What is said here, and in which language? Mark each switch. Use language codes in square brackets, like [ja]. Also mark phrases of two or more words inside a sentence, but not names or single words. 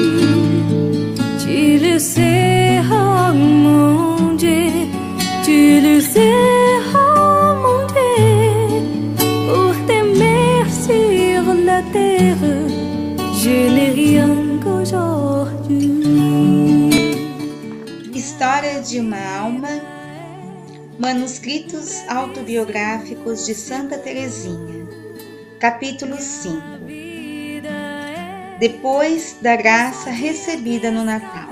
[fr] Tu le sais, oh mon Dieu, tu le sais, oh mon Dieu, pour t'aimer sur la terre, je n'ai rien qu'aujourd'hui. [pt] História de uma alma. Manuscritos autobiográficos de Santa Teresinha. Capítulo 5. Depois da graça recebida no Natal.